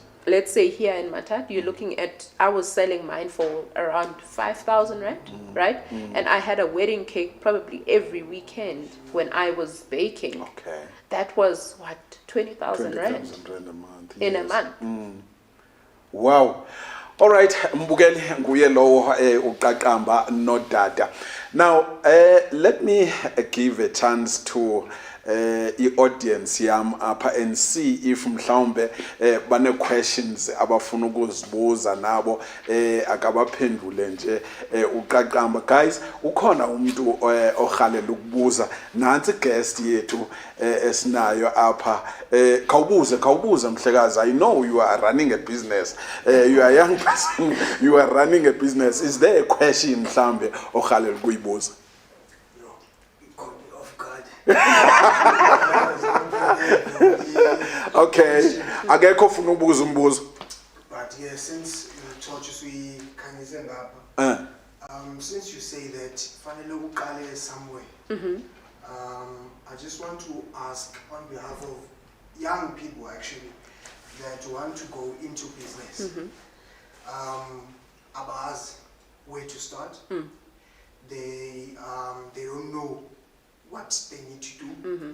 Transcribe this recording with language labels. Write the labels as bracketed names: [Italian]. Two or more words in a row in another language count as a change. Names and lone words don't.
[English] Let's say here in Matad, you're looking at, I was selling mine for around 5,000 Rand, right? And I had a wedding cake probably every weekend when I was baking. Okay. That was what, 20,000 Rand 20,000 Rand a month. in a yes. month. Wow. All right, [Xhosa] mbukeli nguye lo uQaqamba Nodada. [English] Now, let me give a chance to the audience [Xhosa] yam apha [English] and see if [Xhosa] mhlawumbe bane questions abafuna ukuzibuza nabo akabaphendule nje uQaqamba. [English] Guys, [Xhosa] ukhona umuntu ohalela ukubuza, nansi guest yethu esinayo apha. Khawubuze mhlekazi. [English] I know you are running a business. You are a young person. You are running a business. Is there a question [Xhosa] mhlawumbe ohalela ukuyibuza? Okay, akekho ufuna ukubuza umbuzo. [English] But yeah, since you taught us we can since you say that [Xhosa] fanele uqale [English] somewhere, I just want to ask on behalf of young people actually that want to go into business. [Xhosa] Abazi [English] where to start. They don't know what they need to do.